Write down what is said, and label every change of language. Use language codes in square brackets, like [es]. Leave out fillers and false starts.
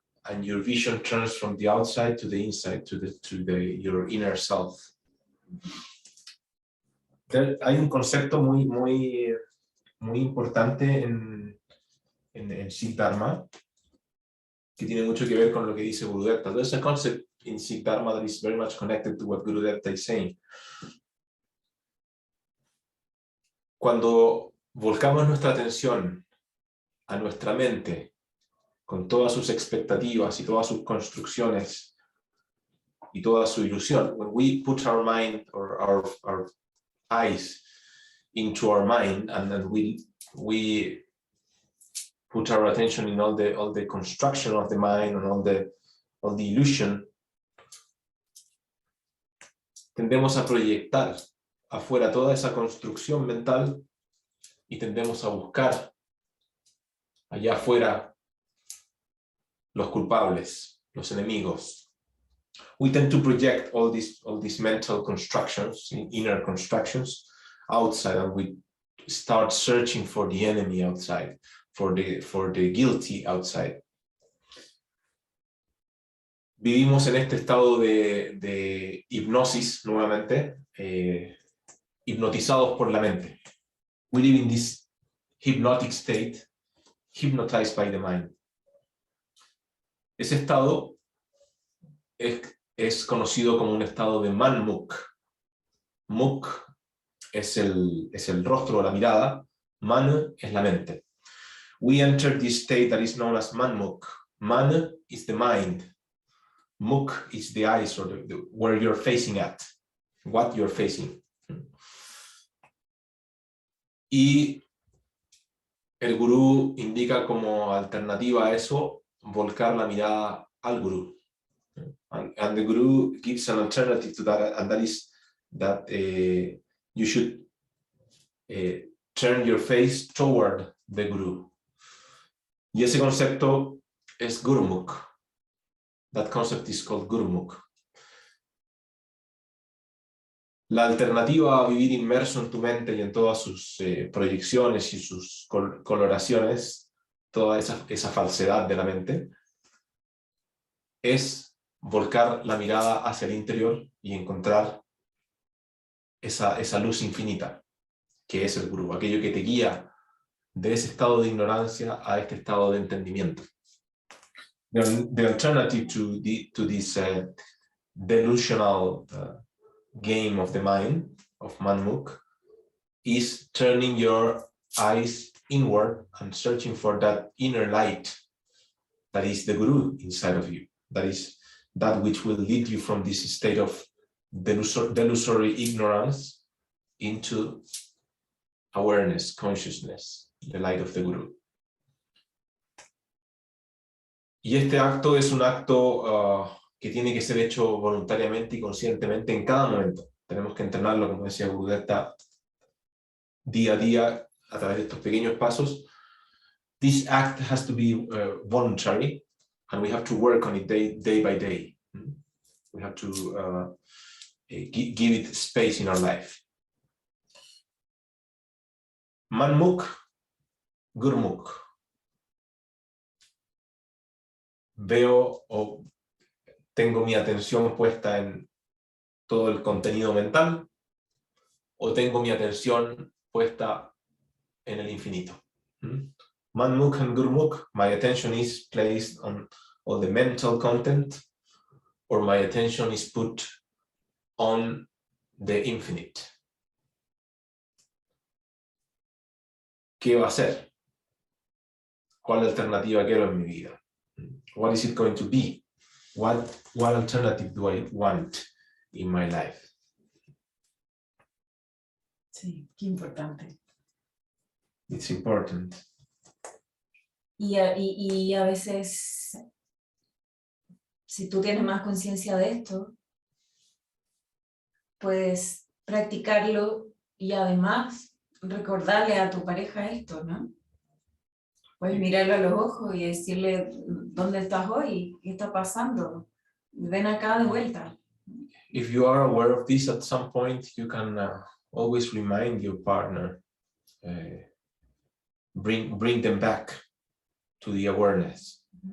[en] And your vision turns from the outside to the inside, to your inner self. [es] Hay un concepto muy importante en Sikh Dharma que tiene mucho que ver con lo que dice Gurudevta. [en] There's a concept in Sikh Dharma that is very much connected to what Gurudevta is saying. [es] Cuando volcamos nuestra atención a nuestra mente con todas sus expectativas y todas sus construcciones y toda su ilusión, [en] when we put our mind or our eyes into our mind, and then we put our attention in all the construction of the mind and all the illusion, [es] tendemos a proyectar afuera toda esa construcción mental y tendemos a buscar allá afuera los culpables, los enemigos. [en] We tend to project all these mental constructions, inner constructions, outside, and we start searching for the enemy outside, for the guilty outside. [es] Vivimos en este estado de hipnosis nuevamente, hipnotizados por la mente. [en] We live in this hypnotic state, hypnotized by the mind. [es] Ese estado es conocido como un estado de man-muk. Muk es el rostro o la mirada, man es la mente. [en] We enter this state that is known as man-muk. Man is the mind. Muk is the eyes, or where you're facing at, what you're facing. [es] Y el gurú indica como alternativa a eso volcar la mirada al gurú. [en] And the guru gives an alternative to that, and that is that you should turn your face toward the guru. [es] Y ese concepto es Gurumukh. [en] That concept is called Gurumukh. [es] La alternativa a vivir inmerso en tu mente y en todas sus proyecciones y sus coloraciones, toda esa falsedad de la mente, es volcar la mirada hacia el interior y encontrar esa luz infinita, que es el Gurú, aquello que te guía de ese estado de ignorancia a este estado de entendimiento. [en] The alternative to this delusional game of the mind, of Manmukh, is turning your eyes inward and searching for that inner light that is the Guru inside of you. That is that which will lead you from this state of delusory ignorance into awareness, consciousness, the light of the Guru. [es] Y este acto es un acto que tiene que ser hecho voluntariamente y conscientemente en cada momento. Tenemos que entrenarlo, como decía Gurudevta, día a día a través de estos pequeños pasos. [en] This act has to be voluntary, and we have to work on it day by day. We have to give it space in our life. Manmukh, Gurumukh. [es] Veo o tengo mi atención puesta en todo el contenido mental, o tengo mi atención puesta en el infinito. [en] Manmukh and Gurumukh, my attention is placed on all the mental content, or my attention is put on the infinite. [es] ¿Qué va a ser? ¿Cuál alternativa quiero en mi vida? [en] What is it going to be? What alternative do I want in my life? [es] Sí, qué importante. [en] It's important. [es] Y a veces, si tú tienes más conciencia de esto, puedes practicarlo y además recordarle a tu pareja esto, ¿no? Puedes mirarlo a los ojos y decirle, ¿dónde estás hoy? ¿Qué está pasando? Ven acá de vuelta. [en] If you are aware of this at some point, you can always remind your partner, bring them back to the awareness.